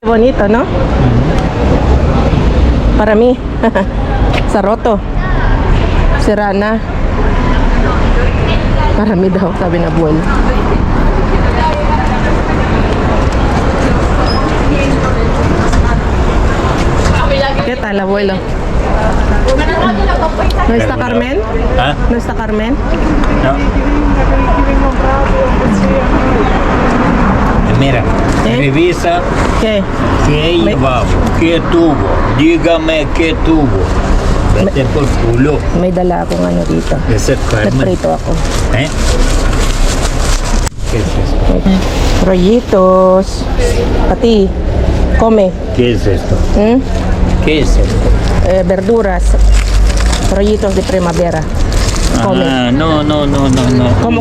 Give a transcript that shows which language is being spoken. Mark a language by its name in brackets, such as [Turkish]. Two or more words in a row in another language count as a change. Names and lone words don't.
[Spanish] Bonito, ¿no? Para mí. Saroto. Serana. Para mí [Filipino] daw, sabi na [Spanish] abuelo. ¿Qué tal, abuelo? ¿No está Carmen? ¿Ah? ¿No está Carmen? No. Mira, revisa ¿Qué? qué llevaba, qué tuvo. Dígame qué tuvo. Vete por culo. [Filipino] May dala akong ano dito. [Spanish] Ese es Carmen. [Filipino] Nagprito ako. [Spanish] ¿Eh? ¿Qué es eso? Rollitos. Pati. Come. ¿Qué es esto? ¿Mm? ¿Qué es esto? Verduras. Rollitos de primavera. Come. Ah, no. ¿Cómo